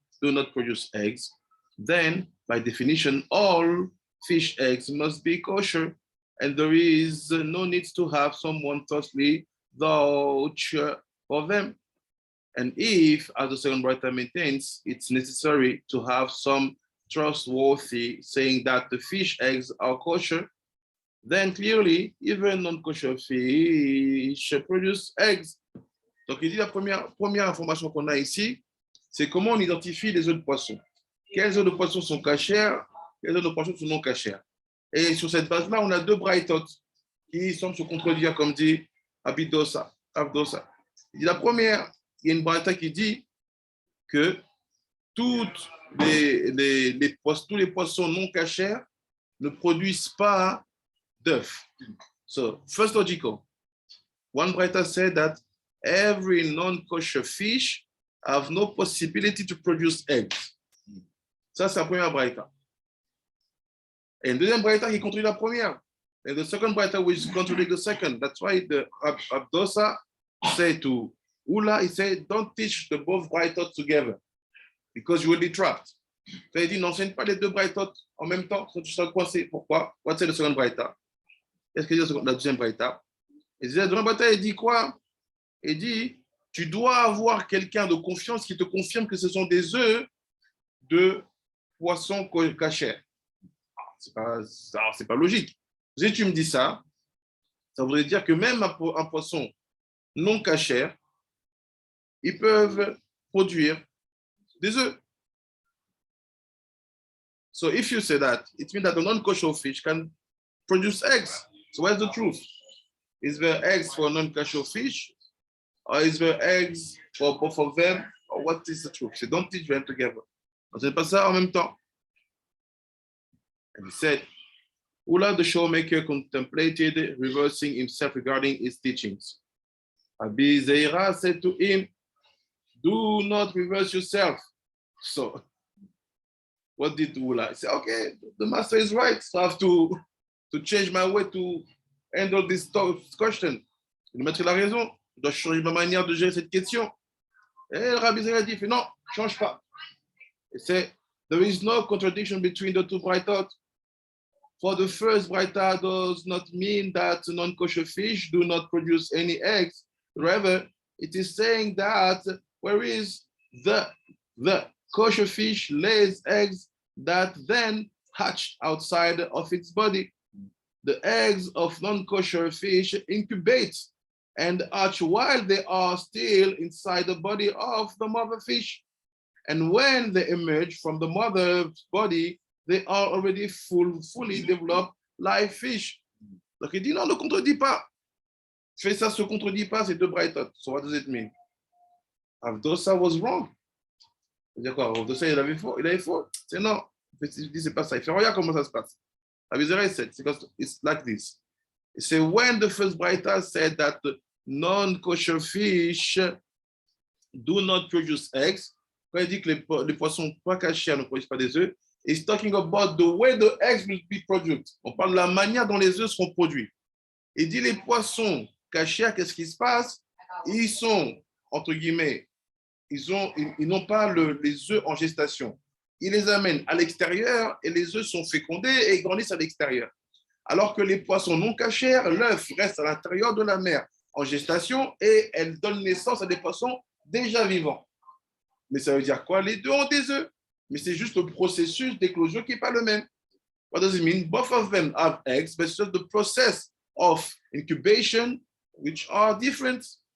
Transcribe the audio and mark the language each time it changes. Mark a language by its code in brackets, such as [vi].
[en] do not produce eggs, then by definition, all fish eggs must be kosher, and there is no need to have someone falsely vouch for them. And if, as the second writer maintains, it's necessary to have some trustworthy saying that the fish eggs are kosher, then clearly, even non-kosher fish produce eggs. [fr] Donc, il dit la première information qu'on a ici, c'est comment on identifie les œufs de poisson. Quels œufs de poisson sont cachers, quels œufs de poisson sont non cachers. Et sur cette base-là, on a deux braïtot qui semblent se contredire, comme dit Abdosa. Il dit la première, il y a une braïta qui dit que tous les poissons non cachers ne produisent pas d'œufs. [en] So, first logical. One braïta said that every non-kosher fish have no possibility to produce eggs. [fr] Ça, c'est la première braïta. Et une deuxième braïta qui contredit la première. [en] And the second braïta which contradicts the second. That's why the Abdosa said to Ula, he said, don't teach the both braïtot together because you will be trapped. [fr] Il dit, n'enseigne pas les deux braïtot en même temps, sinon tu seras coincé. Pourquoi? [en] What's the second braïta? [fr] Qu'est-ce qu'il dit la deuxième braïta? La deuxième braïta, il dit quoi? Il dit, tu dois avoir quelqu'un de confiance qui te confirme que ce sont des œufs de poisson cachers. C'est pas logique. Si tu me dis ça, ça voudrait dire que même un poisson non cachère, ils peuvent produire des œufs. [en] So if you say that, it means that a non-kosher fish can produce eggs. So where's the truth? Is there eggs for non-kosher fish? Or is there eggs for both of them? Or what is the truth? So don't teach them together. [fr] Donc, c'est pas ça en même temps. [en] And he said, Ula the showmaker contemplated reversing himself regarding his teachings. Abi Zeira said to him, do not reverse yourself. So, what did Ula? He said, okay, the master is right. So I have to change my way to handle this question. [fr] Le maître a raison. Je dois changer ma manière de gérer cette question. Et le Rabbi Zeira dit, non, change pas. [en] He said, there is no contradiction between the two braïtot. For the first braïta does not mean that non-kosher fish do not produce any eggs. Rather, it is saying that whereas the kosher fish lays eggs that then hatch outside of its body, the eggs of non-kosher fish incubate and hatch while they are still inside the body of the mother fish. And when they emerge from the mother's body, they are already fully developed live fish. [fr] Donc il dit non, ne contredis pas. Fais ça, se contredit pas, c'est deux braïtot. [en] So what does it mean? Avdosa was wrong. [fr] C'est-à-dire quoi? Avdosa, il avait faux. C'est non. Il dit c'est pas ça. Il fait regarde comment ça se passe. [en] Avizera said, it's like this. He said, when the first braïta said that non-kosher fish do not produce eggs, [fr] quand il dit que les poissons pas cachés ne produisent pas des œufs, [en] he's talking about the way the eggs will be produced. [fr] On parle de la manière dont les œufs seront produits. Il dit les poissons cachés, qu'est-ce qui se passe? Ils sont, entre guillemets, ils n'ont pas les œufs en gestation. Ils les amènent à l'extérieur et les œufs sont fécondés et grandissent à l'extérieur. Alors que les poissons non cachés, l'œuf reste à l'intérieur de la mer en gestation et elle donne naissance à des poissons déjà vivants. Mais ça veut dire quoi? Les deux ont des œufs. Mais c'est juste le processus d'éclosion qui n'est pas le même. [en] What does it mean? Both of them have eggs, but it's just the process of incubation which are different.